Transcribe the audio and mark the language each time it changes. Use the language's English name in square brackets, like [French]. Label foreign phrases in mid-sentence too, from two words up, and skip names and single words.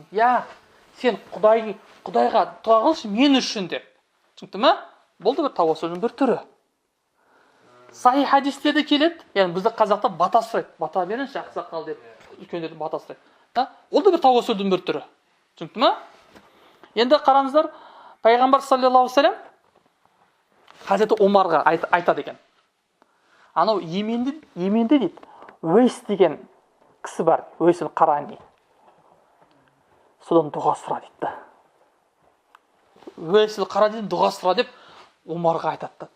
[Kazakh] Сен Құдайға дуа қылшы мен үшін деп. Түсінікті ме? Бұл да бір тауасулдың бір түрі. Сахи хадистерде келеді, яғни бізді қазақта бата сұрайды. Бата беріңізші ақсақал деп үлкендерді бата сұрайды. Ол да бір тауасулдың бір түрі. Түсінікті ме? Енді қараңыздар, пайғамбар [Arabic] صلى الله عليه وسلم [Kazakh] Хазреті Омарға айтады екен. Анау Йеменде дейді, Уейс деген кісі бар, Уейс аль-Қарани. Содан дұға сұра дейді. Уейс аль-Қараниден дұға сұра деп Омарға айтады.